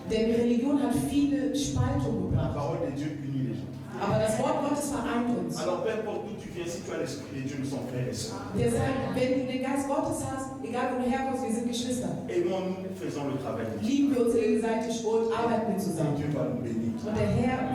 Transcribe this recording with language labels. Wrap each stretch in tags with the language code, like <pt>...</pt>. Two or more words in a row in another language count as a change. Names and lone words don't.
<de>Denn die Religion hat viele Spaltungen</de> <fr>La</fr> <de>gebracht.</de> <fr>parole de Dieu unit les gens.</fr> <de>Aber das Wort Gottes vereint uns.</de> <fr>Alors, peu importe d'où tu viens, si tu as l'esprit de Dieu, nous sommes frères et sœurs.</fr> <de>Deshalb, wenn du den Geist Gottes hast, egal wo du herkommst, wir sind Geschwister.</de> <fr>Aimons-nous, faisons le travail.</fr> <de>Lieben wir uns gegenseitig und arbeiten wir</de> <fr>Et</fr> <de>zusammen.</de> <fr>Dieu va nous bénir.</fr> <de>Und der Herr</de>